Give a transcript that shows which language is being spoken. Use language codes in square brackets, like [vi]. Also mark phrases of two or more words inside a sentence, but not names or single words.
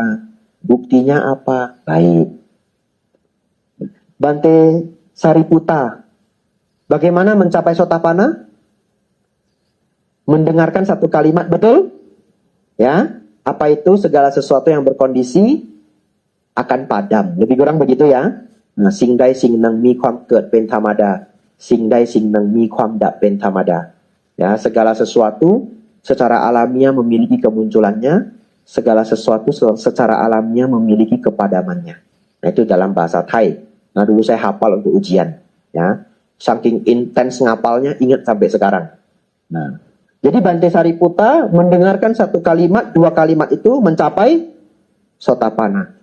[id] Buktinya apa? Baik. Bante Sariputa. Bagaimana mencapai Sotapanna? Mendengarkan satu kalimat, betul? Ya. Apa itu? Segala sesuatu yang berkondisi akan padam. Lebih kurang begitu ya. Nah, [th] singใดสิ่งหนึ่งมีความเกิดเป็นธรรมดา สิ่งใดสิ่งหนึ่งมีความดับเป็นธรรมดา. [id] Ya, segala sesuatu secara alamiah memiliki kemunculannya, segala sesuatu secara alamiah memiliki kepadamannya. Nah, itu dalam bahasa Thai. Nah, dulu saya hafal untuk ujian, ya. Saking intens ngapalnya, ingat sampai sekarang. Nah, jadi Bante Sariputa mendengarkan satu kalimat, 2 kalimat itu mencapai Sotapanna.